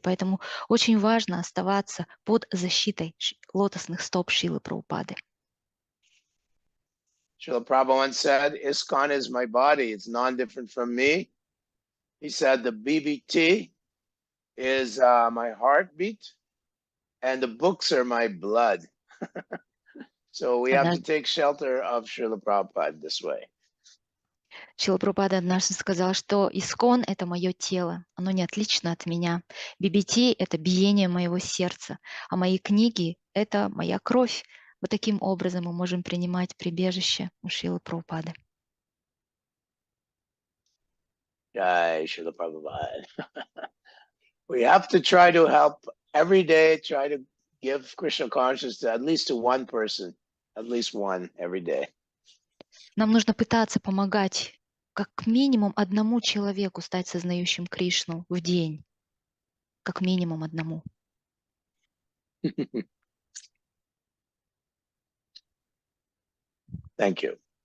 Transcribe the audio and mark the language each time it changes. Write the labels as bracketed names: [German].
[Russian] Поэтому очень важно оставаться под защитой лотосных стоп Шрилы Прабхупады. [English] Srila Prabhupada once said, ISKCON is my body. It's non-different from me. He said the BBT is my heartbeat and the books are my blood. So we have to take shelter of Srila Prabhupada this way. [Russian] Шрила Прабхупада однажды сказал, что ИСКОН — это мое тело, оно не отлично от меня. BBT — это биение моего сердца, а мои книги — это моя кровь. Вот таким образом мы можем принимать прибежище у Шрилы Прабхупады. [English] Jai Srila Prabhupada. We have to try to help every day, try to give Krishna consciousness to at least to one person, at least one every day. [Russian] Нам нужно пытаться помогать как минимум одному человеку стать сознающим Кришну в день. Как минимум одному. [English] Thank you.